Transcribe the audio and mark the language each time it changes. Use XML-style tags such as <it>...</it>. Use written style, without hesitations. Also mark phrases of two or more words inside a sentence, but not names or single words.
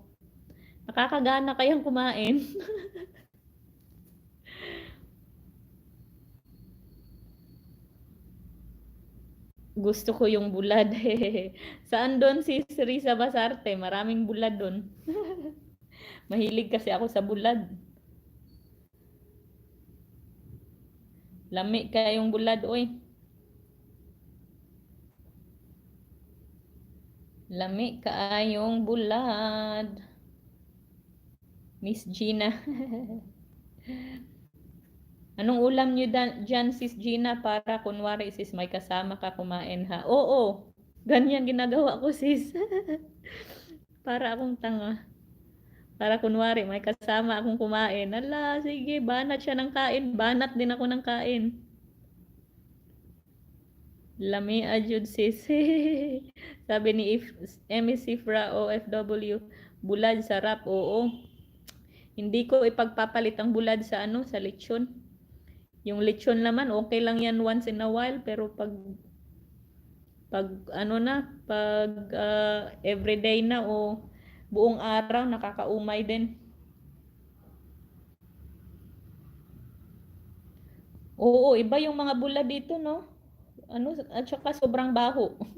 <tl>Nakakagana kayang kumain. Gusto ko yung bulad. Saan doon si Risa Basarte? Maraming bulad doon. Mahilig kasi ako sa bulad.</tl> <ceb>Lami kayong bulad, oy. Lami kaayong bulad.</ceb> <tl>Miss Gina. Anong ulam nyo dyan, Sis Gina, para kunwari, sis, may kasama ka kumain ha? Oo, ganyan ginagawa ko, sis. Para akong tanga. Para kunwari, may kasama akong kumain. Ala, sige, banat siya ng kain. Banat din ako ng kain.</tl> <ceb>Lami ajud</ceb> <tl>sis. Sabi ni Emmy Sifra OFW, bulad sarap. Oo. Hindi ko ipagpapalit ang bulad sa sa lechon. Yung lechon naman okay lang yan</tl> <en>once in a while,</en> <tl>pero pag everyday na o buong araw nakakaumay din. Oo, iba yung mga bulad dito, no? At saka sobrang baho.</tl>